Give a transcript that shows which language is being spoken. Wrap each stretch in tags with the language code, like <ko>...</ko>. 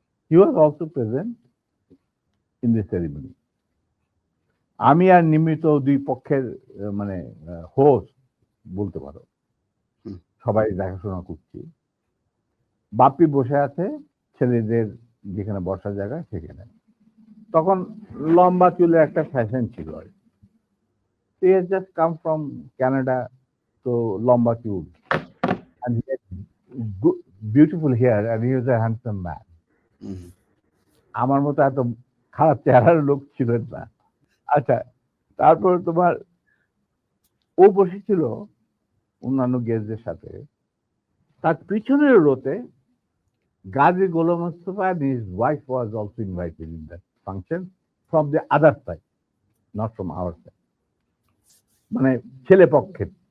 <en>He was also present in the ceremony.</en> <bn>আমি আর নিমিত দুই পক্ষের মানে হোস্ট বলতে পারো, সবাই দেখাশোনা করছি। বাপ্পি বসে আছে ছেলেদের যেখানে বসার জায়গা সেখানে। তখন লম্বা চুলের একটা ফ্যাশন ছিল আর</bn> <en>he has just come from Canada,</en> <bn>তো লম্বা চুল,</bn> <en>and he had beautiful hair and he was a handsome man.</en> <bn>আমার মতো এত খারাপ চেহারার লোক ছিলেন না। আচ্ছা, তারপর তোমার ও বসেছিল অন্যান্য গেস্টদের সাথে। তার পিছনের রোতে Gazi Golam Mostafa</bn> <en>and his wife was also invited in that function from the other side, not from our side,</en> <bn>মানে ছেলে পক্ষের।</bn>